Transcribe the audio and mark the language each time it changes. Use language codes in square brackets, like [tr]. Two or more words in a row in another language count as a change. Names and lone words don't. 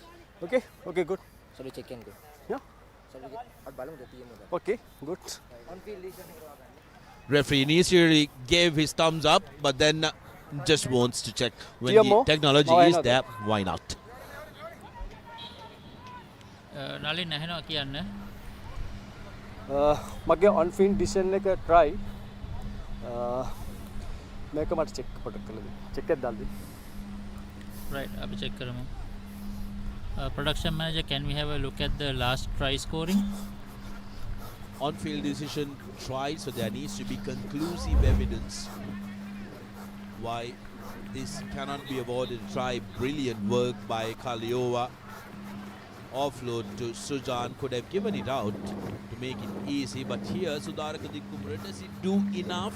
[en] Okay, okay, good. Shall we check and go? Yeah. Shall we get Okay, good. Referee initially gave his thumbs up, but then just wants to check. When the technology is there, why not? [si] Nalin නැහෙනවා කියන්න. මගේ [en] on field decision [si] එක try මේක මට check පොඩක් කරලා දෙන්න. check එකක් දාන්න. Right, අපි check කරමු. [en] Production manager, can we have a look at the last try scoring? On-field decision try, so there needs to be conclusive evidence why this cannot be awarded a try. Brilliant work by Kaliowa. Offload to Sujan, could have given it out to make it easy, but here Sudaraka Dikumra, does it do enough?